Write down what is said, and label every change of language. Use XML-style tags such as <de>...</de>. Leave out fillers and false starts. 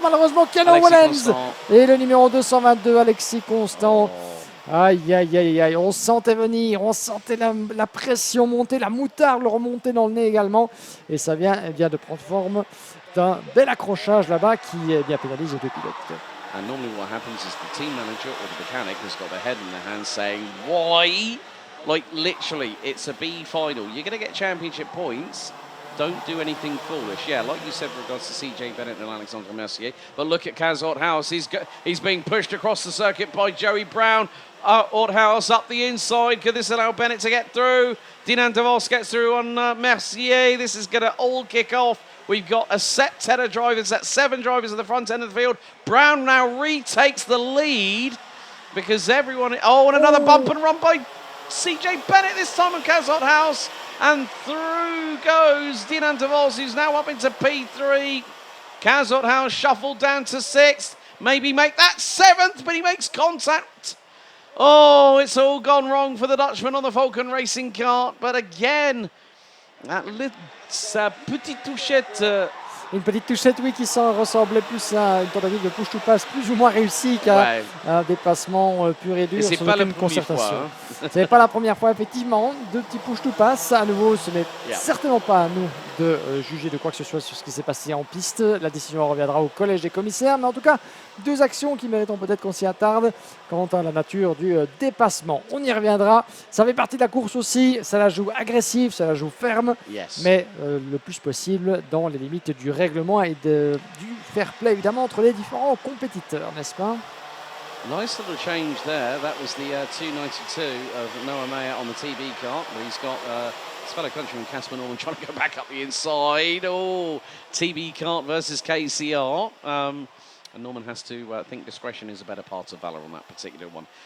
<fr>Malheureusement, Keanu Wellens et le numéro 222, Alexis Constant. Aïe, aïe, aïe, aïe, on sentait venir, on sentait la pression monter, la moutarde le remonter dans le nez également. Et ça vient de prendre forme d'un bel accrochage là-bas qui pénalise les deux pilotes.</fr> <en>And normally what happens is the team manager or the mechanic has got their head in their hands saying, why? Like literally, it's a B final. You're going to get championship points. Don't do anything foolish. Yeah, like you said with regards to CJ Bennett and Alexandre Mercier. But look at Kaz Orthouse. He's being pushed across the circuit by Joey Brown. Orthouse up the inside. Could this allow Bennett to get through? Dinan De Vos gets through on Mercier. This is going to all kick off. We've got a set 10 of drivers, set 7 drivers at the front end of the field. Brown now retakes the lead because everyone... Oh, and another bump and run by CJ Bennett this time on Kaz Orthouse. And through goes Dinan De Vos, who's now up into P3. Kaz Orthouse shuffled down to 6th. Maybe make that 7th, but he makes contact. Oh, it's all gone wrong for the Dutchman on the Falcon Racing Kart. But again, that</en> <fr>petite touchette. Une petite touchette, oui, qui ressemblait plus à une tentative de push-to-pass plus ou moins réussie qu'à un dépassement pur et dur. Et c'est pas la première fois. Ce n'est pas la première fois, effectivement. 2 petits push-to-pass. À nouveau, ce n'est certainement pas à nous de juger de quoi que ce soit sur ce qui s'est passé en piste. La décision reviendra au collège des commissaires. Mais en tout cas, 2 actions qui méritent peut-être qu'on s'y attarde quant à la nature du dépassement. On y reviendra. Ça fait partie de la course aussi. Ça la joue agressive, ça la joue ferme. Mais le plus possible dans les limites du règlement et du fair play évidemment entre les différents compétiteurs, n'est-ce pas?</fr> <en>Nice little change there. That was the 292 of Noah Meyer on the TB kart. But he's got his fellow countryman Casper Norman trying to go back up the inside. Oh, TB kart versus KCR. And Norman has to think discretion is a better part of valour on that particular one.</en>